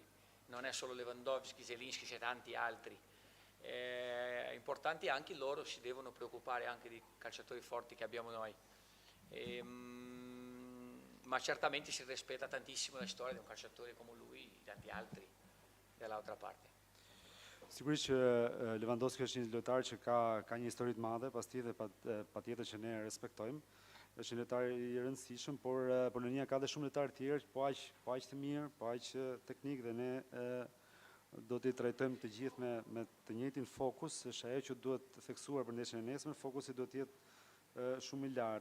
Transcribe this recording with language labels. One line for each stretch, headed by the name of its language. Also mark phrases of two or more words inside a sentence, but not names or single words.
Italian: Non è solo Lewandowski, Zelinski, c'è tanti altri. Importanti anche loro, si devono preoccupare anche di calciatori forti che abbiamo noi. Ma certamente si rispetta tantissimo la storia di un calciatore come lui e tanti altri dall'altra parte.
Albanian: Sigurisht që Lewandowski është një lojtar që ka një histori të madhe, pastaj dhe patjetër që ne respektojmë. Është një lojtar i rëndësishëm, por Polonia ka dhe shumë lojtarë të tjerë, po aq të mirë, po aq teknik dhe ne do t'i trajtojmë të gjithë me të njëjtin fokus, është ajo që duhet theksuar për ndeshjen e nesër, fokusi duhet të jetë shumë i lartë.